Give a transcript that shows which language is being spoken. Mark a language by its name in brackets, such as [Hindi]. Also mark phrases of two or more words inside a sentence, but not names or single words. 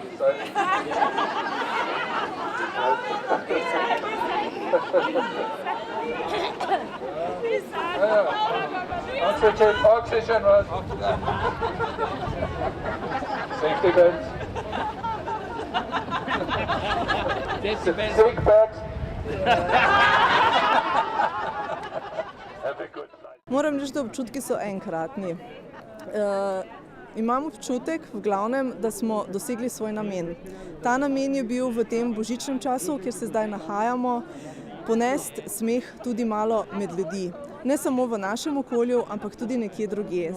[English] Oxygen was. Safety belts. Sick bags. Have a good night. [Slovenian] Moram reči, da občutki so enkratni. Imam občutek, v glavnem, da smo dosegli svoj namen. Ta namen je bil v tem božičnem času, kjer se zdaj nahajamo, ponesti smeh tudi malo med ljudi. Ne samo v našem okolju, ampak tudi nekje drugje.